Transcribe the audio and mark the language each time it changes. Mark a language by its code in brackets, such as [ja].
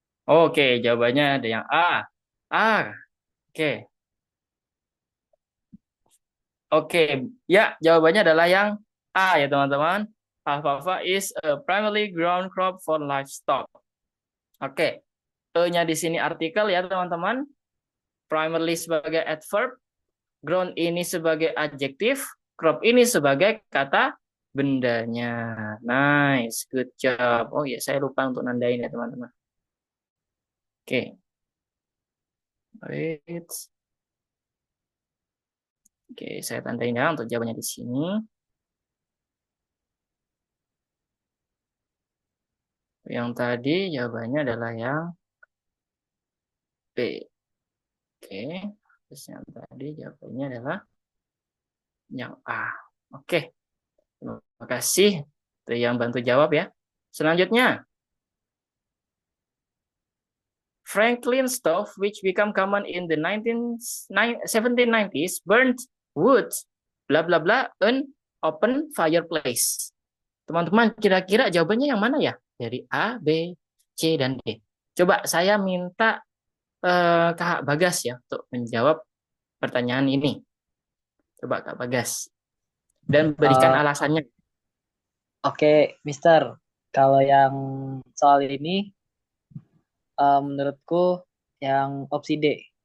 [id] Oke, jawabannya ada yang A. A, oke. Oke, ya jawabannya adalah yang A ya teman-teman. [en] Alfalfa is a primarily ground crop for livestock. [id] Oke, E-nya di sini artikel ya teman-teman. Primarily sebagai adverb, ground ini sebagai adjektif, crop ini sebagai kata bendanya. [en] Nice, good job. [id] Oh ya, saya lupa untuk nandain ya teman-teman. Oke. [en] Wait. [id] Oke, saya tandain ya untuk jawabannya di sini. Yang tadi jawabannya adalah yang B. Oke. Terus yang tadi jawabannya adalah yang A. Oke. Terima kasih. Itu yang bantu jawab ya. Selanjutnya, [en] Franklin stove, which become common in the 1790s, burnt wood, bla bla bla, an open fireplace. [id] Teman-teman, kira-kira jawabannya yang mana ya? Dari A, B, C, dan D. Coba saya minta Kak Bagas ya untuk menjawab pertanyaan ini. Coba Kak Bagas. Dan berikan Eh, alasannya. Oke, Mister. Kalau yang soal ini, menurutku yang opsi D.